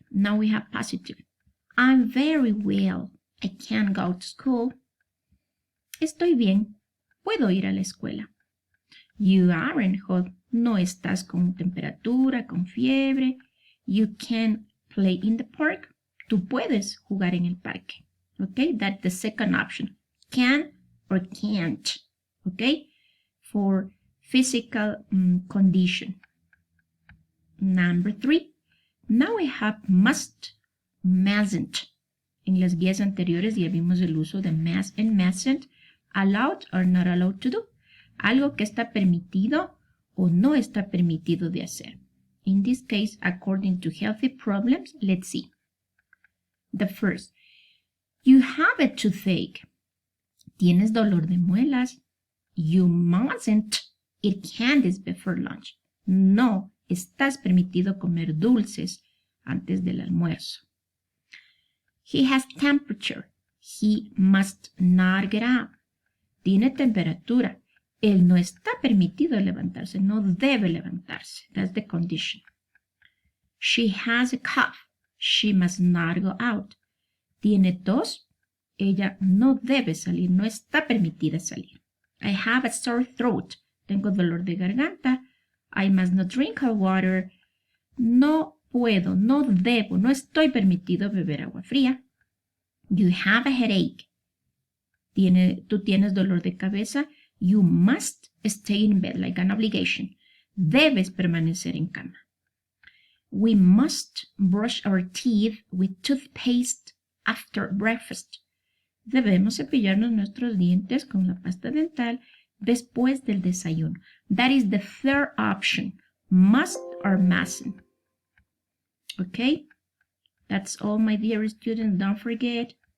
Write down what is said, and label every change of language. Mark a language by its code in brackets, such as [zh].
[en] Now we have positive. I'm very well. I can't go to school. [es] Estoy bien. Puedo ir a la escuela. [en] You aren't hot. [es] No estás con temperatura, con fiebre. [en] You can play in the park. [es] Tú puedes jugar en el parque. [en] Okay, that's the second option. Can or can't. Okay, for physical condition. Number 3. Now we have must, mustn't. [es] En las guías anteriores ya vimos el uso de must and mustn't. [en] Allowed or not allowed to do. [es] Algo que está permitido o no está permitido de hacer. [en] In this case, according to healthy problems, let's see. The first, you have a toothache. [es] Tienes dolor de muelas. [en] You mustn't eat candies before lunch. [es] No estás permitido comer dulces antes del almuerzo. [en] He has temperature. He must not get up. [es] Tiene temperatura. Él no está permitido levantarse. No debe levantarse. [en] That's the condition. She has a cough. She must not go out. [es] Tiene tos. Ella no debe salir. No está permitida salir. [en] I have a sore throat. [es] Tengo dolor de garganta. [en] I must not drink hot water. [es] No puedo, no debo, no estoy permitido beber agua fría. [en] You have a headache. [es] Tú tienes dolor de cabeza. [en] You must stay in bed like an obligation. [es] Debes permanecer en cama. [en] We must brush our teeth with toothpaste after breakfast. [es] Debemos cepillarnos nuestros dientes con la pasta dental después del desayuno. [en] That is the third option. Must or mustn't. Okay? That's all, my dear students. Don't forget,